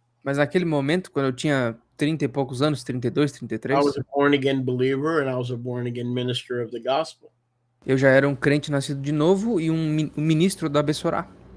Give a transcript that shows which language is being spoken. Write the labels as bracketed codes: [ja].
[pt] Mas naquele momento, quando eu tinha 30 e poucos anos, 32, [en] I 33, was a born again believer, and I was a born again minister of the gospel. [pt] eu já era um crente nascido de novo e um ministro da Bessorá.